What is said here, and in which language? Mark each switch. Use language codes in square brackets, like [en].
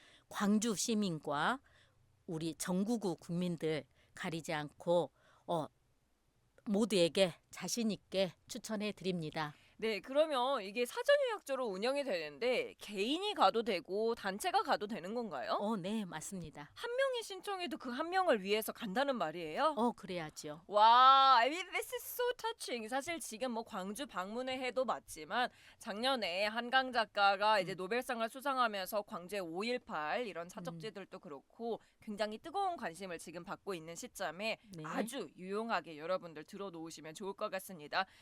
[ko] 광주 시민과 우리 전국의 국민들 가리지 않고 모두에게 자신 있게 추천해 드립니다. 네, 그러면 이게 사전 예약제로 운영이 되는데 개인이 가도 되고 단체가 가도 되는 건가요? 네, 맞습니다. 한 명이 신청해도 그 한 명을 위해서 간다는 말이에요? 그래야죠. [en] 와, I mean, this is so touching. [ko] 사실 지금 뭐 광주 방문의 해도 맞지만 작년에 한강 작가가 이제 노벨상을 수상하면서 광주의 5.18 이런 사적지들도 그렇고 굉장히 뜨거운 관심을 지금 받고 있는 시점에 네. 아주 유용하게 여러분들 들어놓으시면 좋을 것 같습니다.